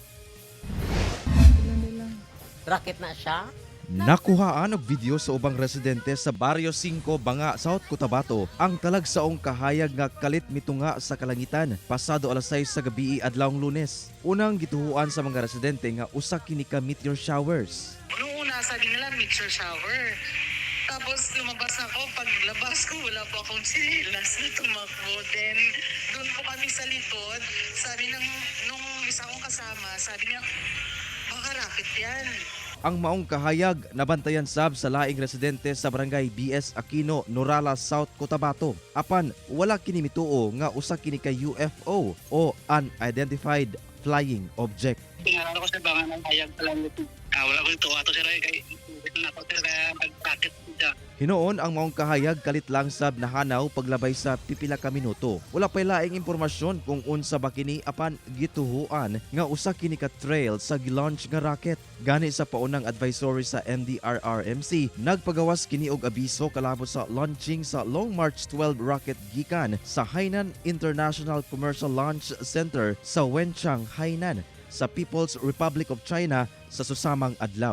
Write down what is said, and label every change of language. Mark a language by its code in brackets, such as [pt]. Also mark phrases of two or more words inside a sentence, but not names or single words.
[ceb] Rocket na siya? Nakuhaan og video sa ubang residente sa Barrio 5, Banga, South Cotabato ang talagsaong kahayag nga kalit mitunga sa kalangitan pasado alas 6 sa gabi adlawng Lunes. Unang gituhuan sa mga residente nga usa kini ka [en] meteor showers. [tl] Noong una sabi nila [en] meteor shower. [tl] Tapos lumabas ako, paglabas ko wala po akong sinilas na tumakbo. Then doon po kami sa likod, sabi nung isa kong kasama, sabi niya, baka rocket yan. [ceb] Ang maong kahayag nabantayan sab sa laing residente sa barangay BS Aquino, Norala, South Cotabato. Apan wala kini mituo nga usa kini ka UFO o [en] unidentified flying object. [tl] Pinararo ko sa bangan ng hayag lang ito. Wala ko ito ato sir kay nako sir kaya pag-rocket siya. [ceb] Hinoon ang maong kahayag kalit lang sab nahanaw paglabay sa pipila ka minuto. Wala pay laing impormasyon kung unsa ba kini apan gituhuan nga usa kini ka trail sa gilaunch nga rocket. Gani sa paunang advisory sa NDRRMC, nagpagawas kini og abiso kalabot sa launching sa Long March 12 rocket gikan sa Hainan International Commercial Launch Center sa Wenchang, Hainan sa People's Republic of China sa susamang adlaw.